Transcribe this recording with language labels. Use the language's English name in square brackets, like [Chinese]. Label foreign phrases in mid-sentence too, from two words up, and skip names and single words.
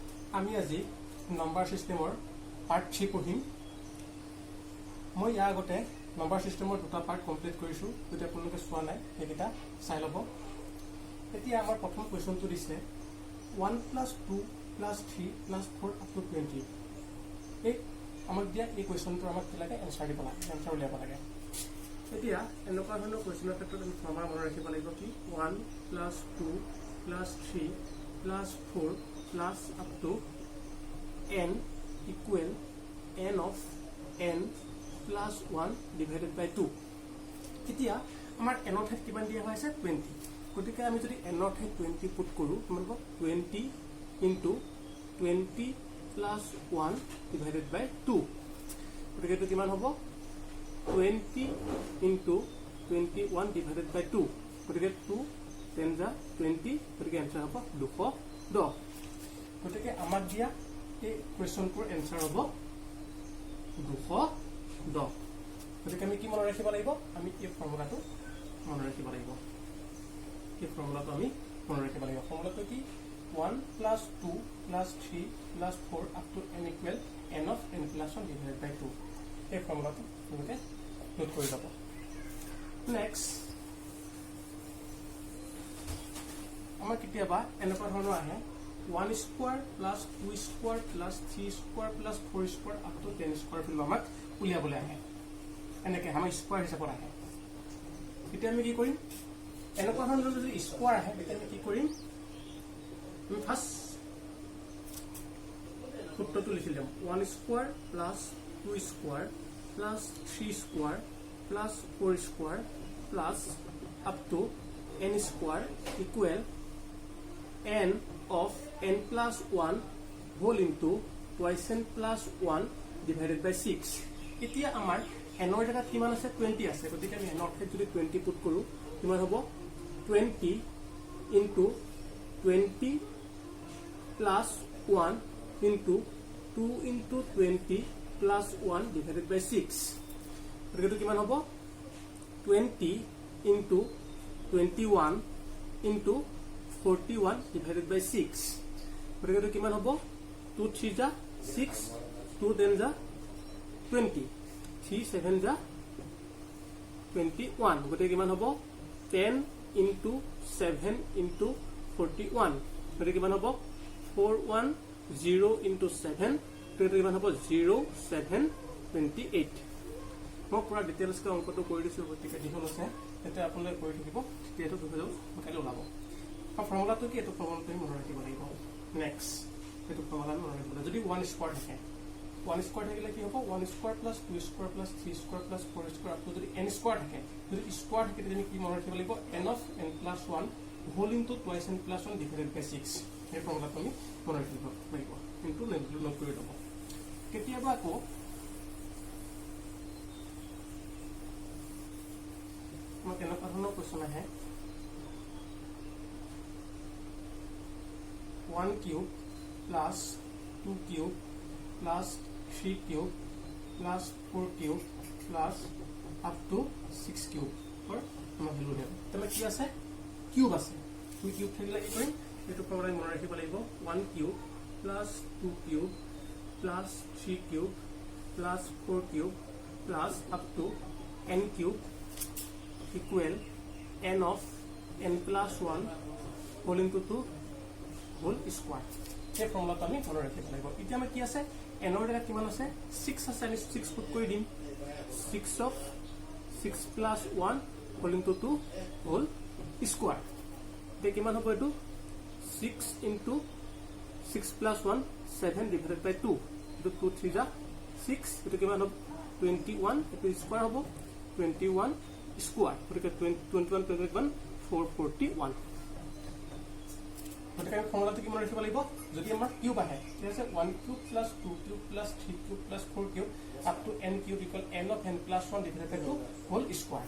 [Assamese] আমি আজি নম্বৰ সিস্টেমৰ পাৰ্ট 3 পঢ়িম। মই ইয়াৰ আগতে নম্বৰ সিস্টেমৰ দুটা পাৰ্ট কমপ্লিট কৰিছো, যদি আপোনালোকে চোৱা নাই সেইকেইটা চাই ল'ব। এতিয়া আমাৰ প্ৰথম কোৱেশ্যনটো দিছে 1 + 2 + 3 + 4 [English] up to [Assamese] 20। এই আমাক দিয়া এই কোৱেশ্যনটো আমাক কি লাগে, এনসাৰ দিব লাগে, এনসাৰ উলিয়াব লাগে। এতিয়া এনেকুৱা ধৰণৰ কোৱেশ্যনৰ ক্ষেত্ৰত আমি ফৰ্মুলা মনত ৰাখিব লাগিব কি 1 + 2 + 3 + 4 + [English] up to n equal n of n plus 1 divided by 2। [Assamese] এতিয়া আমাৰ n ৰ ঠাইত কিমান দিয়া হৈছে 20। গতিকে আমি যদি n ৰ ঠাইত 20 পুট কৰো কিমান হ'ব [English] 20 into 20 plus 1 divided by 2। [Assamese] গতিকে এটো কিমান হ'ব [English] 20 into 21 divided by 2। [Assamese] গতিকে 2 10 যা 20। গতিকে এনসাৰ হ'ব 210। গতিকে আমাক দিয়া এই কোৱেশ্যনটোৰ এনসাৰ হ'ব 210। গতিকে আমি কি মনত ৰাখিব লাগিব, আমি এই ফৰ্মুলাটো মনত ৰাখিব লাগিব। এই ফৰ্মুলাটো আমি মনত ৰাখিব লাগিব। ফৰ্মুলাটো কি 1 + 2 + 3 + 4 [English] up to n equal n of n plus 1 divided by 2। [Assamese] এই ফৰ্মুলাটো আপোনালোকে নোট কৰি ল'ব। নেক্সট আমাৰ কেতিয়াবা এনেকুৱা ধৰণৰ আহে 1² + 2² + 3² + 4² [English] up to [Assamese] 10² ফিল্ড আমাক উলিয়াবলৈ আহে। এনেকৈ আমাৰ স্কোৱাৰ হিচাপত আহে। এতিয়া আমি কি কৰিম, এনেকুৱা ধৰণৰ যদি স্কোৱাৰ আহে তেতিয়া আমি কি কৰিম, আমি ফাৰ্ষ্ট সূত্ৰটো লিখি ল'ম 1² + 2² + 3² + 4² [English] plus up to n² equal n of n plus 1 whole into twice n plus 1 divided by 6। [Assamese] এতিয়া আমাৰ n ৰ জায়গাত কিমান আছে 20 আছে। গতিকে আমি n ৰ ঠাইত যদি 20 পুট কৰো কিমান হ'ব [English] 20 into 20 plus 1 into 2 into 20 plus 1 divided by 6। [Assamese] গতিকে এটো কিমান হ'ব [English] 20 into 21 into 41 divided by 6। [Assamese] গতিকে এটো কিমান হ'ব 2 3 যা 6 2 10 যা 20 3 7 যা 21। গতিকে কিমান হ'ব [English] 10 into 7 into 41। [Assamese] গতিকে কিমান হ'ব 410 into 7। গতিকে কিমান হ'ব 0 7 28। মই পুৰা ডিটেইলছকৈ অংকটো কৰি দিছোঁ। গতিকে যিখন আছে তেতিয়া আপোনালোকে কৰি থাকিব, তেতিয়া এইটো হৈ যাব কাইলৈ ওলাব। ফৰ্মুলাটো কি, এইটো ফৰ্মুলাটো মনত ৰাখিব লাগিব। নেক্সট এইটো ফৰ্মুলা মনত ৰাখিব লাগিব। যদি 1² থাকে 1² থাকিলে কি হ'ব 1² + 2² + 3² + 4² [English] up to [Assamese] যদি n² থাকে, যদি স্কোৱাৰ থাকে তেতিয়া আমি কি মনত ৰাখিব লাগিব [English] n of n plus 1 whole into twice n plus 1 divided by 6। [Assamese] এই ফৰ্মুলাটো আমি মনত ৰাখিব লাগিব, কিন্তু নোট কৰি ল'ব। কেতিয়াবা আকৌ আমাক এনেকুৱা ধৰণৰ কুৱেশ্যন আহে [English] 1³ plus 2³ plus 3³ plus 4³ plus up to 6³ [Assamese] আমাৰ ভেলু দিব। তেনে কি আছে কিউব আছে, 2³ থাকিলে কি কৰিম এইটো ফৰ্মুলা মনত ৰাখিব লাগিব [English] 1³ plus 2³ plus 3³ plus 4³ plus up to n³ equal n of n plus 1 whole into 2 whole square। [Assamese] এই ফৰ্মুলাটো আমি মনত ৰাখিব লাগিব। এতিয়া আমাৰ কি আছে n ৰ জায়গাত কিমান আছে 6 আছে, আমি 6 পুট কৰি দিম [English] 6 of 6 plus 1 whole into 2 whole square। [Assamese] এতিয়া কিমান হ'ব এইটো [English] 6 into 6 plus 1 7 divided by 2। [Assamese] এইটো 2 3 যা 6। এইটো কিমান হ'ব 21। এইটো স্কোৱাৰ হ'ব 21 স্কোৱাৰ। গতিকে 21 21 441। গতিকে আমি ফৰ্মুলাটো কি মনত ৰাখিব লাগিব, যদি আমাৰ কিউব আহে ঠিক আছে [English] 1³ plus 2³ plus 3³ plus 4³ up to n³ equal n of n plus 1 divided by 2 whole square।